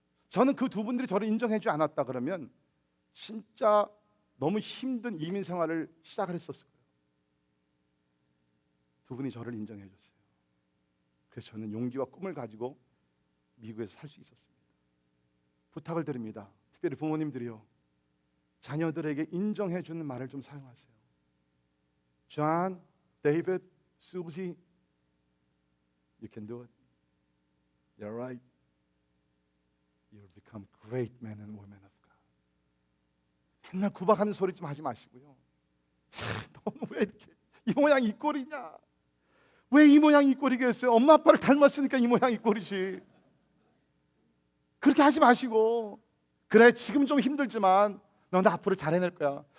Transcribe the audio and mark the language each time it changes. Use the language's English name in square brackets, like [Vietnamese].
[Korean] 저는 그 두 분들이 저를 인정해주지 않았다 그러면 진짜 너무 힘든 이민 생활을 시작을 했었을 거예요. 두 분이 저를 인정해줬어요. 그래서 저는 용기와 꿈을 가지고 미국에서 살 수 있었습니다. 부탁을 드립니다. 특별히 부모님들이요, 자녀들에게 인정해주는 말을 좀 사용하세요. [English] John, David, Susie, you can do it. You're right. You'll become great men and women of God. [Korean] 맨날 구박하는 소리 좀 하지 마시고요. 너는 왜 이렇게 이 모양 이 꼴이냐? 왜 이 모양 이 꼴이겠어요? 엄마 아빠를 닮았으니까 이 모양 이 꼴이지. 그렇게 하지 마시고, 그래 지금 좀 힘들지만 넌 앞으로 잘 해낼 거야.